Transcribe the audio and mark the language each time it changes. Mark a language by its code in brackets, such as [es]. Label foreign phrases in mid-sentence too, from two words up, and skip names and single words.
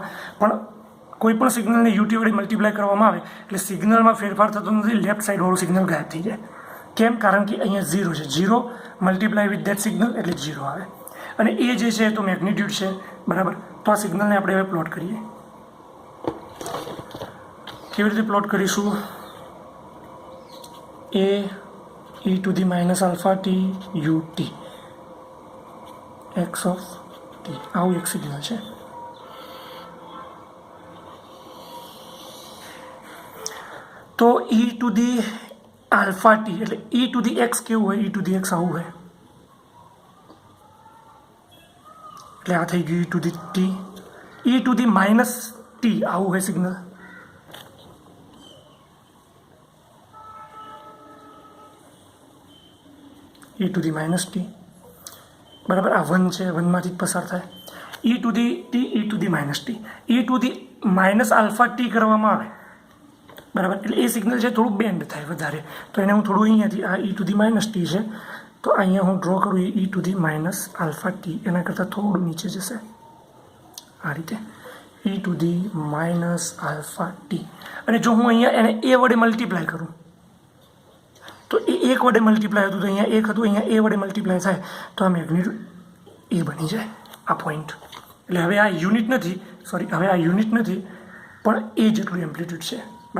[gu] પણ કોઈ પણ સિગ્નલને ut વડે મલ્ટીપ્લાય કરવામાં આવે એટલે સિગ્નલમાં ફેરફાર થતો નથી, લેફ્ટ સાઈડવાળું સિગ્નલ ગાયબ થઈ જાય. કેમ? કારણ કે અહીંયા 0 છે, 0 [en] multiply with that signal [gu] એટલે 0 આવે. અને એ જે છે તો મેગ્નિટ્યુડ છે, બરાબર. તો આ સિગ્નલને આપણે હવે પ્લોટ કરીએ. કેવી રીતે પ્લોટ કરીશું? [en] a e to the minus alpha t u t x of t, [gu] આવું એક સિગ્નલ છે. [en] તો e to the alpha t એટલે e to the x [gu] કેવું હોય? [en] e to the x [gu] આવું હોય. એટલે આ થઈ ગયું [en] e to the t. e to the minus t [gu] આવું હોય સિગ્નલ. [en] e to the minus t, બરાબર. [gu] આ 1 છે, 1માંથી જ પસાર થાય. [en] e to the t, e to the minus t, e to the minus alpha t [gu] કરવામાં આવે, બરાબર. એટલે એ સિગ્નલ છે થોડું બેન્ડ થાય વધારે. તો એને હું થોડું અહીંયાથી, આ [en] e to the minus t [gu] છે, તો અહીંયા હું ડ્રો કરું [en] e to the minus alpha t, [gu] એના કરતાં થોડું નીચે જશે આ રીતે, [en] e to the minus alpha t. [gu] અને જો હું અહીંયા એને a વડે મલ્ટીપ્લાય કરું તો એ 1 વડે મલ્ટીપ્લાય હતું, તો અહીંયા 1 હતું, અહીંયા a વડે મલ્ટીપ્લાય થાય તો આ મેગ્નિટ્યુડ એ બની જાય, આ પોઈન્ટ. એટલે હવે આ યુનિટ નથી, સોરી, હવે આ યુનિટ નથી, પણ એ જેટલું એમ્પ્લિટ્યૂડ છે, બરાબર.